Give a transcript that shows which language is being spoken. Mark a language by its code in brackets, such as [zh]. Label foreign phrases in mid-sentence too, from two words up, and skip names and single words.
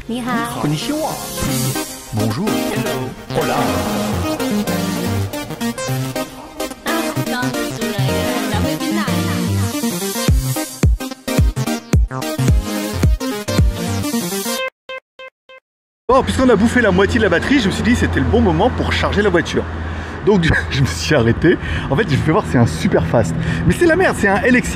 [zh] 你好。 [ja] Konnichiwa. [fr] Bonjour. [en] Hello. [es] Hola. [zh] 啊，刚刚煮了一个蓝莓冰奶。 [fr] Bon, puisqu'on a bouffé la moitié de la batterie, je me suis dit que c'était le bon moment pour charger la voiture. Donc je me suis arrêté. En fait, je vais voir, c'est un [en] super fast. [fr] Mais c'est la merde, c'est un LXA.